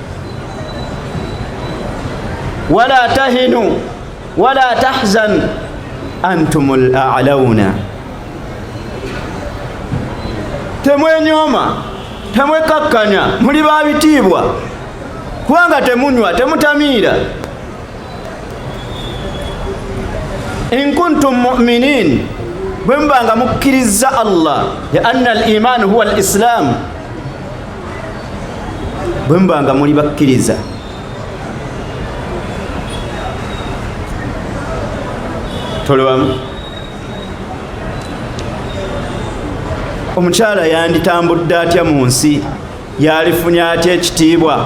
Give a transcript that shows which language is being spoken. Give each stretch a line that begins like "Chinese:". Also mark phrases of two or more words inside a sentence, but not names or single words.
Arabic: ولا تهنوا ولا تحزن أنتم الأعلون.
Ganda: Temwenyooma, temwekakkanya, muli babitiibwa, kubanga temunywa, temutamiira.
Arabic: إن كنتم مؤمنين,
Ganda: bwe mbanga mukkiriza Allah,
Arabic: يا أن الإيمان هو الإسلام,
Ganda: bwe mbanga muli bakkiriza. Tolewamu omukyala yanditambudde atya mu nsi, yalifunye atya ekitiibwa?